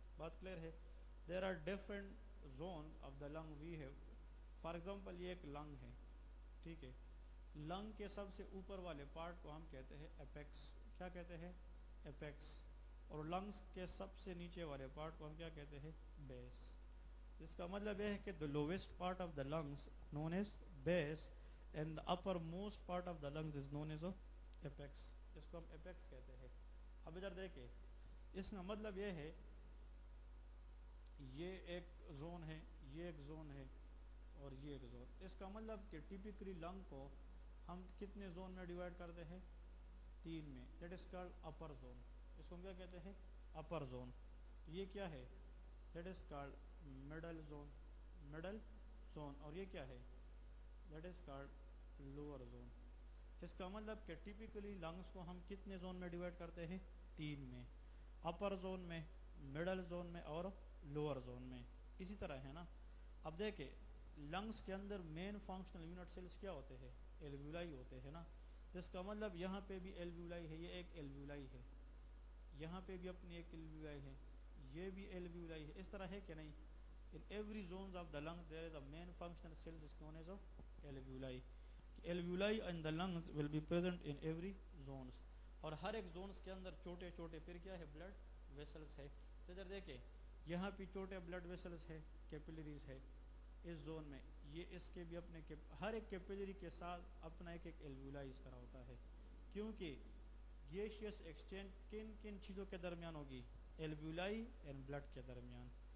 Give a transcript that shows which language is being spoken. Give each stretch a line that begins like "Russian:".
Urdu: بات کلیئر ہے؟
English: There are different zone of the lung we have.
Urdu: For example یہ ایک لنگ ہے، ٹھیک ہے. لنگ کے سب سے اوپر والے پارٹ کو ہم کہتے ہیں اپیکس. کیا کہتے ہیں؟ اپیکس. اور لنگس کے سب سے نیچے والے پارٹ کو ہم کیا کہتے ہیں؟ بیس. اس کا مطلب یہ ہے کہ
English: the lowest part of the lungs known as base and the uppermost part of the lungs is known as apex.
Urdu: اس کو ہم apex کہتے ہیں. اب ادھر دیکھیں اس کا مطلب یہ ہے یہ ایک زون ہے، یہ ایک زون ہے اور یہ ایک زون. اس کا مطلب کہ ٹیپیکلی لنگ کو ہم کتنے زون میں ڈیوائڈ کرتے ہیں؟ 3 میں.
English: That is called upper zone.
Urdu: اس کو ہم کیا کہتے ہیں؟
English: Upper zone.
Urdu: یہ کیا ہے؟
English: That is called middle zone. Middle zone.
Urdu: اور یہ کیا ہے؟
English: That is called lower zone.
Urdu: اس کا مطلب کہ ٹیپیکلی لنگس کو ہم کتنے زون میں ڈیوائڈ کرتے ہیں؟ 3 میں. اپر زون میں، مڈل زون میں اور لوور زون میں. اسی طرح ہے نا. اب دیکھیں لنگس کے اندر مین فنکشنل یونٹ سیلز کیا ہوتے ہیں؟ ایلویولائی ہوتے ہیں نا. جس کا مطلب یہاں پہ بھی ایلویولائی ہے، یہ ایک ایلویولائی ہے، یہاں پہ بھی اپنی ایک ایلویولائی ہے، یہ بھی ایلویولائی ہے. اس طرح ہے کہ نہیں؟
English: In every zones of the lungs there is a main functional cells is known as alveoli. Alveoli and the lungs will be present in every zones.
Urdu: اور ہر ایک زونس کے اندر چھوٹے چھوٹے پھر کیا ہے؟ بلڈ ویسلز ہے. تو ادھر دیکھیں یہاں پہ چھوٹے بلڈ ویسلز ہے، کیپلریز ہے اس زون میں. یہ اس کے بھی اپنے ہر ایک کیپلری کے ساتھ اپنا ایک ایک ایلویولائی اس طرح ہوتا ہے. کیونکہ گیشیس ایکسچینج کن کن چیزوں کے درمیان ہوگی؟ ایلویولائی اینڈ بلڈ کے درمیان.